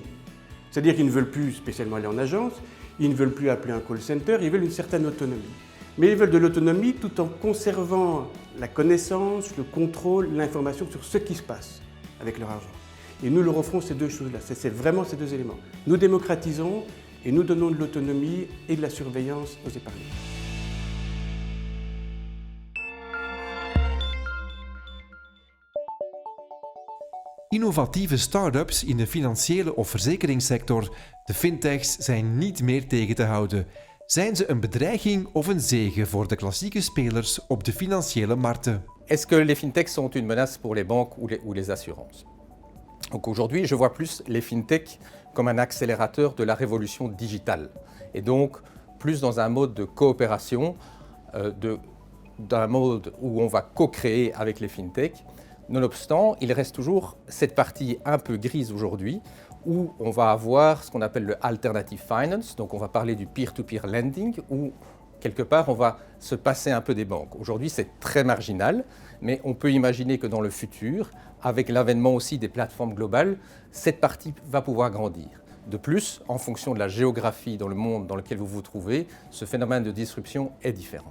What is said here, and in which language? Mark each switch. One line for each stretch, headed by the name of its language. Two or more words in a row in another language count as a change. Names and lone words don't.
French: C'est-à-dire qu'ils ne veulent plus spécialement aller en agence, ils ne veulent plus appeler un
English: call center,
French: ils veulent une certaine autonomie. Mais ils veulent de l'autonomie tout en conservant la connaissance, le contrôle, l'information sur ce qui se passe avec leur argent. Et nous leur offrons ces deux choses-là, c'est vraiment ces deux éléments. Nous démocratisons et nous donnons de l'autonomie et de la surveillance aux épargnants.
Dutch: Innovatieve start-ups in de financiële of verzekeringssector, de fintechs, zijn niet meer tegen te houden. Zijn ze een bedreiging of een zegen voor de klassieke spelers op de financiële markten?
French: Est-ce que les fintechs sont une menace pour les banques ou les assurances? Donc aujourd'hui, je vois plus les fintechs comme un accélérateur de la révolution digitale et donc plus dans un mode de coopération, dans un mode où on va co-créer avec les fintechs. Nonobstant, il reste toujours cette partie un peu grise aujourd'hui où on va avoir ce qu'on appelle le
English: alternative finance,
French: donc on va parler du
English: peer-to-peer lending
French: où quelque part on va se passer un peu des banques. Aujourd'hui c'est très marginal, mais on peut imaginer que dans le futur, avec l'avènement aussi des plateformes globales, cette partie va pouvoir grandir. De plus, en fonction de la géographie dans le monde dans lequel vous vous trouvez, ce phénomène de disruption est différent.